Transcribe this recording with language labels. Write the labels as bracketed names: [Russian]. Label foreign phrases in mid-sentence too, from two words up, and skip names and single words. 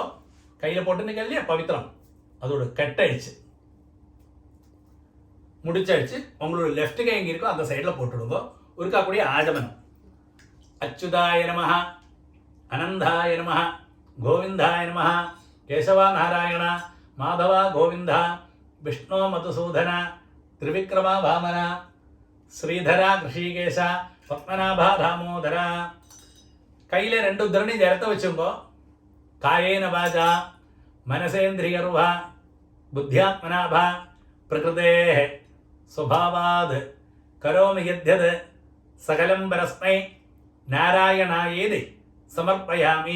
[Tamil] கையில் போட்டுன்னு இல்லையா பவித்திரம், அதோட கட்டடிச்சு முடிச்சடிச்சு உங்களோட லெஃப்ட் கை எங்கே இருக்கோ அந்த சைடில் போட்டுடுங்கோ. ஒருக்காக்கூடிய ஆஜமனம். [Sanskrit] அச்சுதாய நமஹ அனந்தாய நமஹ கோவிந்தாய நமஹ கேசவா நாராயண மாதவா கோவிந்த விஷ்ணு மதுசூதன திரிவிக்ரமா வாமன ശ്രീധര ഋഷികേശ പത്മനാഭ ദാമോദര. [Malayalam] കയ്യിലെ 2 ഉദ്ധരണി ചേർത്ത് വെച്ചുമ്പോൾ [Sanskrit] കായേന വാച മനസേന്ദ്രിയർവ ബുദ്ധ്യാത്മനാഭ പ്രകൃതേ സ്വഭാവാത് കരോമി യദ്യത് സകലം പരസ്മൈ നാരായണായേതി സമർപ്പയാമി.